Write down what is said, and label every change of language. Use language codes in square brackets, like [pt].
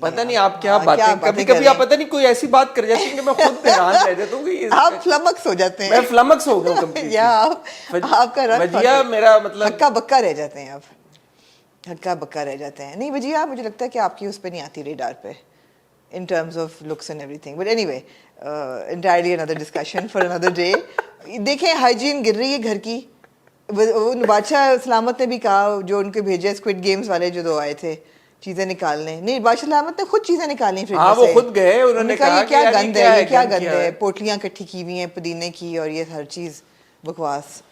[ur] پتہ نہیں آپ کیا باتیں, کبھی کبھی آپ پتہ نہیں کوئی ایسی بات کر جاتی ہیں کہ میں خود حیران رہ جاتا ہوں کہ آپ فلمکس ہو جاتے ہیں. میں فلمکس ہو گیا ہوں یا آپ کا وجیہ میرا مطلب ہکا بکا رہ جاتے ہیں. آپ ہکا بکا رہ جاتے ہیں. نہیں وجیہ مجھے لگتا ہے کہ آپ کی اس پہ نہیں آتی ریڈار پہ [en] in terms of looks and everything. But anyway, entirely another discussion for another day. [ur] دیکھیں ہائیجین گر رہی ہے گھر کی. بادشاہ سلامت نے بھی کہا, جو ان کے بھیجے اسکوڈ گیمز والے جو 2 آئے تھے چیزیں نکالنے, نہیں بادشاہ سلامت نے خود چیزیں نکالی فریج میں سے. وہ خود گئے, انہوں نے کہا یہ کیا گند ہے, یہ کیا گند ہے, پوٹلیاں اکٹھی کی ہوئی ہیں پودینے کی, اور یہ ہر چیز بکواس.